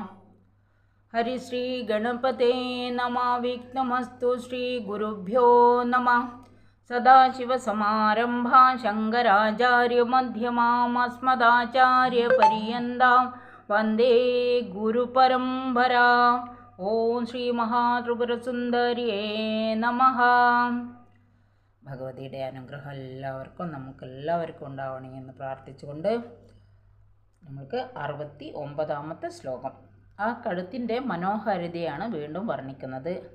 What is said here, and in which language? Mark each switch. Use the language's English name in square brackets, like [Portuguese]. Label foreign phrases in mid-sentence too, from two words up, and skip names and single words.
[Sanskrit] हरि श्री गणपते नमः। विघ्नमस्तु श्री गुरुभ्यो नमः। सदाशिवसमारम्भा शङ्कराचार्यमध्यमाम् अस्मदाचार्यपर्यन्तां वन्दे गुरुपरम्परा। ഓം ശ്രീ മഹാത്രിപുരസുന്ദരിയേ നമഃ. [Malayalam] ഭഗവതിയുടെ അനുഗ്രഹം നമുക്കെല്ലാവർക്കും ഉണ്ടാവണേ എന്ന് പ്രാർത്ഥിച്ചുകൊണ്ട് നമുക്ക് 69ാമത്തെ ശ്ലോകം. ആ കഴുത്തിൻ്റെ മനോഹാരിതയാണ് വീണ്ടും വർണ്ണിക്കുന്നത്.